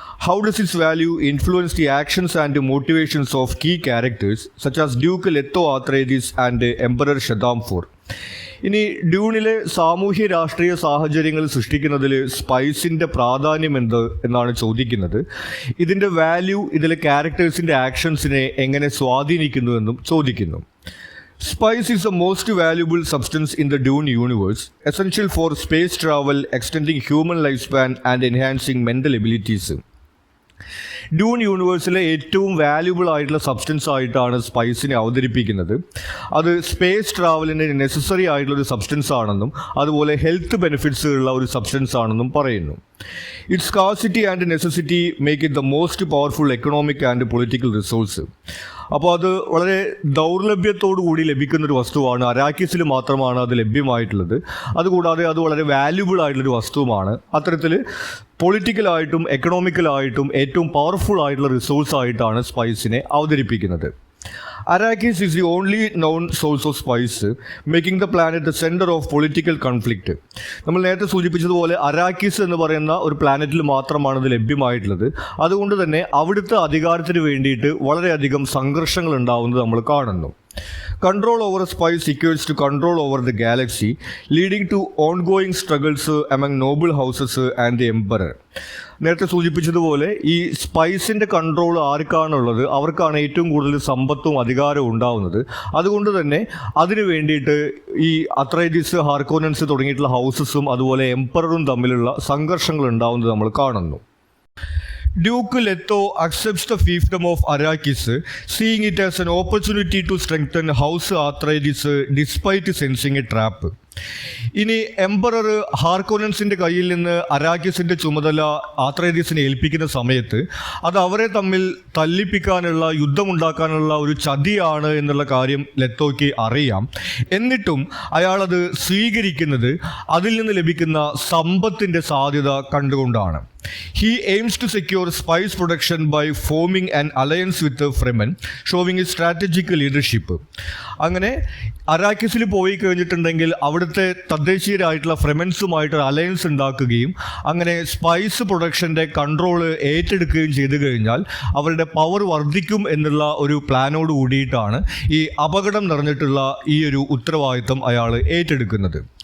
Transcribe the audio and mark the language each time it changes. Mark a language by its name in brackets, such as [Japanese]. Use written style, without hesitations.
[English] How does its value influence the actions and motivations of key characters such as Duke Leto Atreides and Emperor Shaddam four. [Malayalam] ഇനി ഡ്യൂണിലെ സാമൂഹ്യ രാഷ്ട്രീയ സാഹചര്യങ്ങൾ സൃഷ്ടിക്കുന്നതിൽ സ്പൈസിൻ്റെ പ്രാധാന്യം എന്നാണ് ചോദിക്കുന്നത്. ഇതിൻ്റെ വാല്യൂ ഇതിലെ ക്യാരക്ടേഴ്സിൻ്റെ ആക്ഷൻസിനെ എങ്ങനെ സ്വാധീനിക്കുന്നുവെന്നും ചോദിക്കുന്നു. [English] Spice is the most valuable substance in the Dune universe, essential for space travel, extending human lifespan and enhancing mental abilities. [Malayalam] Dune യൂണിവേഴ്സിലെ ഏറ്റവും വാല്യുബിൾ ആയിട്ടുള്ള സബ്സ്റ്റൻസ് ആയിട്ടാണ് സ്പൈസിനെ അവതരിപ്പിക്കുന്നത്. അത് സ്പേസ് ട്രാവലിന് നെസസറി ആയിട്ടുള്ളൊരു സബ്സ്റ്റൻസ് ആണെന്നും അതുപോലെ ഹെൽത്ത് ബെനിഫിറ്റ്സ് ഉള്ള ഒരു സബ്സ്റ്റൻസ് ആണെന്നും പറയുന്നു. [English] Its scarcity and necessity make it the most powerful economic and political resource. [Malayalam] അപ്പോൾ അത് വളരെ ദൗർലഭ്യത്തോടു കൂടി ലഭിക്കുന്നൊരു വസ്തുവാണ്. അരാക്കിസിൽ മാത്രമാണ് അത് ലഭ്യമായിട്ടുള്ളത്. അതുകൂടാതെ അത് വളരെ വാല്യുബിൾ ആയിട്ടുള്ളൊരു വസ്തുവുമാണ്. അത്തരത്തിൽ പൊളിറ്റിക്കലായിട്ടും എക്കണോമിക്കലായിട്ടും ഏറ്റവും പവർഫുൾ ആയിട്ടുള്ള റിസോഴ്സ് ആയിട്ടാണ് സ്പൈസിനെ അവതരിപ്പിക്കുന്നത്. [English] Arrakis is the only known source of spice, making the planet the center of political conflict. [Malayalam] നമ്മൾ നേരത്തെ സൂചിപ്പിച്ചതുപോലെ അരാക്കിസ് എന്ന് പറയുന്ന ഒരു പ്ലാനറ്റിൽ മാത്രമാണ് ഇത് ലഭ്യമായിട്ടുള്ളത്. അതുകൊണ്ട് തന്നെ അവിടുത്തെ അധികാരത്തിന് വേണ്ടിയിട്ട് വളരെയധികം സംഘർഷങ്ങൾ ഉണ്ടാവുന്നത് നമ്മൾ കാണുന്നു. [English] Control over spice equates to control over the galaxy, leading to ongoing struggles among noble houses and the emperor. [Malayalam] നേരത്തെ സൂചിപ്പിച്ചതുപോലെ ഈ സ്പൈസിൻ്റെ കൺട്രോൾ ആർക്കാണുള്ളത്, അവർക്കാണ് ഏറ്റവും കൂടുതൽ സമ്പത്തും അധികാരവും ഉണ്ടാവുന്നത്. അതുകൊണ്ട് തന്നെ അതിനു വേണ്ടിയിട്ട് ഈ അത്രൈദിസ്, ഹാർക്കോനൻസ് തുടങ്ങിയിട്ടുള്ള ഹൗസസും അതുപോലെ എംപററും തമ്മിലുള്ള സംഘർഷങ്ങൾ ഉണ്ടാവുന്നത് നമ്മൾ കാണുന്നു. [English] Duke Leto accepts the fiefdom of Arrakis, seeing it as an opportunity to strengthen House Atreides despite sensing a trap. [Malayalam] ഇനി എംപറർ ഹാർക്കോനൻസിൻ്റെ കയ്യിൽ നിന്ന് അരാക്കിസിൻ്റെ ചുമതല ആത്രേദീസിനെ ഏൽപ്പിക്കുന്ന സമയത്ത് അത് അവരെ തമ്മിൽ തല്ലിപ്പിക്കാനുള്ള, യുദ്ധമുണ്ടാക്കാനുള്ള ഒരു ചതിയാണ് എന്നുള്ള കാര്യം ലെത്തോയ്ക്ക് അറിയാം. എന്നിട്ടും അയാളത് സ്വീകരിക്കുന്നത് അതിൽ നിന്ന് ലഭിക്കുന്ന സമ്പത്തിൻ്റെ സാധ്യത കണ്ടുകൊണ്ടാണ്. [English] He aims to secure spice production by forming an alliance with the Fremen, showing his strategic leadership. [Malayalam] അങ്ങനെ അരാക്കിസിൽ പോയി കഴിഞ്ഞിട്ടുണ്ടെങ്കിൽ അവിടുത്തെ തദ്ദേശീയരായിട്ടുള്ള ഫ്രെമൻസുമായിട്ടൊരു അലയൻസ് ഉണ്ടാക്കുകയും അങ്ങനെ സ്പൈസ് പ്രൊഡക്ഷൻ്റെ കൺട്രോൾ ഏറ്റെടുക്കുകയും ചെയ്തു കഴിഞ്ഞാൽ അവരുടെ പവർ വർദ്ധിക്കും എന്നുള്ള ഒരു പ്ലാനോട് കൂടിയിട്ടാണ് ഈ അപകടം നിറഞ്ഞിട്ടുള്ള ഈ ഒരു ഉത്തരവാദിത്തം അയാൾ ഏറ്റെടുക്കുന്നത്.